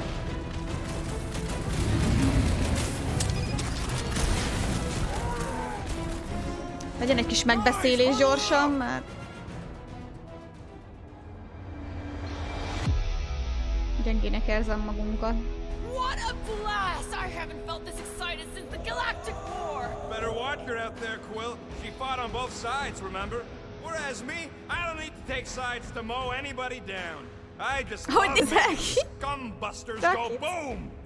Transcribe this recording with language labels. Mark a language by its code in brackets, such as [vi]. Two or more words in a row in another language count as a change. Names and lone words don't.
[hu] Legyen egy kis megbeszélés gyorsan, mert... gyengének érzem magunkat. [en] What a blast! I haven't felt this excited since the Galactic War! Better watch her out there, Quill. She fought on both sides, remember? Whereas me, I don't need to take sides to mow anybody down. I just love it. Scumbusters go boom!